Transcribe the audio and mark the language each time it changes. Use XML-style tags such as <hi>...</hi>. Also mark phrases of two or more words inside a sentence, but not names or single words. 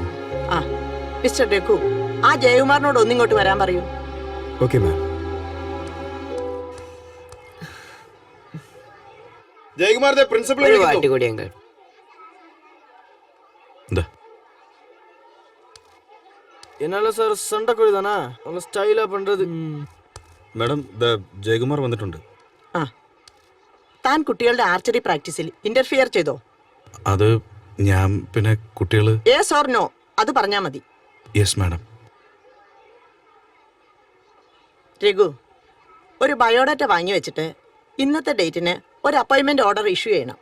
<ml>ആ മിസ്റ്റർ രഘു ആ ജയകുമാറിനോട് ഒന്നിങ്ങോട്ട് വരാൻ പറയൂ.</ml> <en>okay ma'am.</en> <ml>ജയകുമാറിന്റെ പ്രിൻസിപ്പൽ</ml> <ta>ஒரு வாட்டி கூடி uncle.</ta> <ml>എന്താ</ml> <ta>എന്നാல சார் சண்டை கோழி தானா அவங்க ஸ்டைலா பண்றது.</ta> <ml>മാഡം ജയകുമാർ വന്നിട്ടുണ്ട്. ആ താൻ കുട്ടികളുടെ</ml> <en>archery practiceil interfere</en> <ml>ചെയ്തോ? അത് ഞാൻ പിന്നെ കുട്ടികള്.</ml> <en>yes or no</en> <ml>അത് പറഞ്ഞാ മതി.</ml> <en>yes madam.</en> <ml>രഘു ഒരു ബയോഡാറ്റ വാങ്ങി വെച്ചിട്ട് ഇന്നത്തെ ഡേറ്റിന് ഒരു</ml> <en>appointment order issue</en> <ml>ചെയ്യണം.</ml>